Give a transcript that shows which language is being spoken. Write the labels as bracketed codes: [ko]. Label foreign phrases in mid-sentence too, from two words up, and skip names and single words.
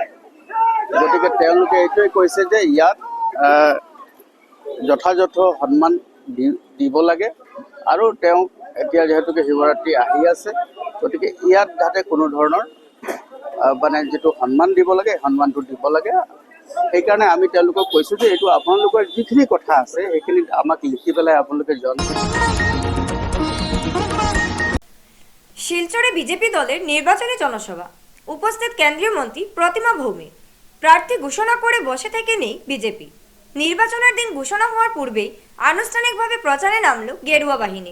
[as] গতিকে তেওঁলোকে এইটোৱে কৈছে যে ইয়াত যথাযথ সন্মান দিব লাগে, আৰু তেওঁ এতিয়া যিহেতুকে শিৱৰাত্ৰি আহি আছে, গতিকে ইয়াত যাতে কোনো ধৰণৰ মানে যিটো সন্মান দিব লাগে সেই সন্মানটো দিব লাগে। সেইকাৰণে আমি তেওঁলোকক কৈছোঁ যে এইটো আপোনালোকৰ যিখিনি কথা আছে সেইখিনি আমাক লিখি পেলাই আপোনালোকে জনাওক। [bn] শিলচরে বিজেপি দলের নির্বাচনী জনসভা, উপস্থিত কেন্দ্রীয় মন্ত্রী প্রতিমা ভৌমিক। প্রার্থী ঘোষণা করে বসে থেকে নেই বিজেপি। নির্বাচনের দিন ঘোষণা হওয়ার পূর্বেই আনুষ্ঠানিকভাবে প্রচারে নামল গেরুয়া বাহিনী।